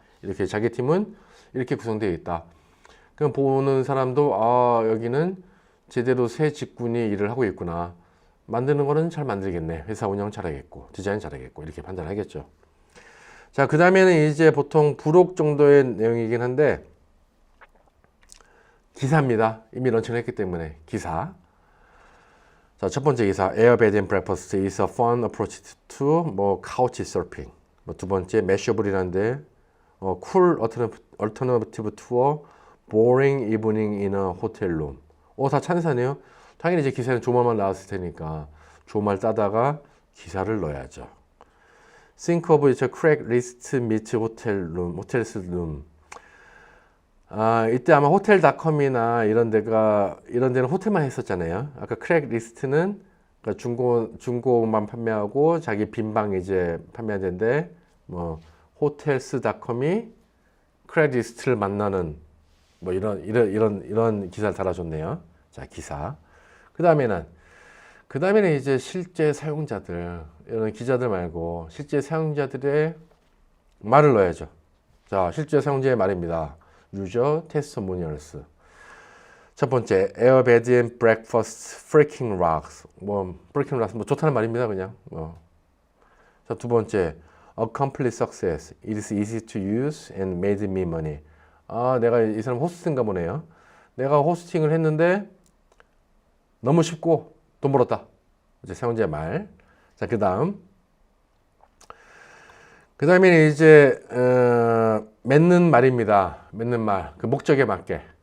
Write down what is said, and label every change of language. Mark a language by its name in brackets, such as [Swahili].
[Korean] 이렇게 자기 팀은 이렇게 구성되어 있다. 그럼 보는 사람도 여기는 제대로 세 직군이 일을 하고 있구나. 만드는 거는 잘 만들겠네. 회사 운영 잘하겠고, 디자인 잘하겠고, 이렇게 판단하겠죠. 자, 그 다음에는 이제 보통 부록 정도의 내용이긴 한데, 기사입니다. 이미 런칭을 했기 때문에, 기사. 자, 첫 번째 기사, [English] Air Bed and Breakfast is a fun approach to 뭐 couch surfing. 뭐 [Korean] 두 번째, [English] Mashable이란데, cool alternative to a boring evening in a hotel room. [Korean] 다 찬사네요. 당연히 이제 기사는 조말만 나왔을 테니까 조말 따다가 기사를 넣어야죠. [English] Think of it, Craigslist meet hotel room. [Korean] 이때 아마 호텔닷컴이나 이런 데는 호텔만 했었잖아요. 아까 크랙리스트는 그러니까 중고만 판매하고 자기 빈방 이제 판매하는데 뭐 호텔스닷컴이 크랙리스트를 만나는 뭐 이런 기사를 달아줬네요. 자, 기사. 그 다음에는 이제 실제 사용자들, 이런 기자들 말고 실제 사용자들의 말을 넣어야죠. 자, 실제 사용자의 말입니다. 유저 테스트모니얼스. 첫 번째, [English] Air Bed and Breakfast Freaking Rocks. Freaking Rocks, [Korean] 좋다는 말입니다, 그냥. 자, 두 번째, [English] A complete success. It is easy to use and made me money. [Korean] 내가 이 사람 호스트인가 보네요. 내가 호스팅을 했는데 너무 쉽고 돈 벌었다. 이제 사용자의 말. 자, 그 다음에 이제 맺는 말입니다. 맺는 말. 그 목적에 맞게.